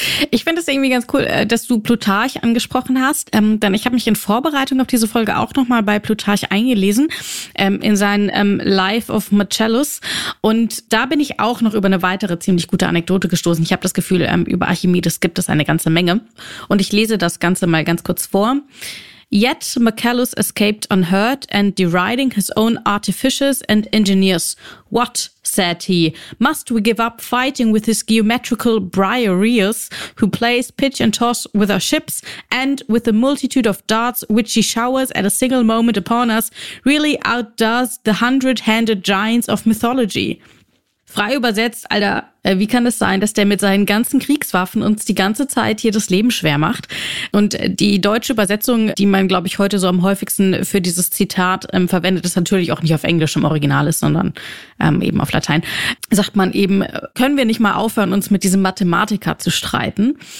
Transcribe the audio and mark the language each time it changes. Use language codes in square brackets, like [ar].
[de] Ich finde es irgendwie ganz cool, dass du Plutarch angesprochen hast, denn ich habe mich in Vorbereitung auf diese Folge auch nochmal bei Plutarch eingelesen, in sein Life of Marcellus, und da bin ich auch noch über eine weitere ziemlich gute Anekdote gestoßen. Ich habe das Gefühl, über Archimedes gibt es eine ganze Menge und ich lese das Ganze mal ganz kurz vor. [en] Yet Marcellus escaped unhurt and deriding his own artificers and engineers. What, said he, must we give up fighting with his geometrical briareus, who plays pitch and toss with our ships and with the multitude of darts which he showers at a single moment upon us, really outdoes the hundred-handed giants of mythology? [de] Frei übersetzt, Alter, wie kann es sein, dass der mit seinen ganzen Kriegswaffen uns die ganze Zeit hier das Leben schwer macht? Und die deutsche Übersetzung, die man, glaube ich, heute so am häufigsten für dieses Zitat verwendet, ist natürlich auch nicht auf Englisch im Original ist, sondern eben auf Latein, sagt man eben, können wir nicht mal aufhören, uns mit diesem Mathematiker zu streiten?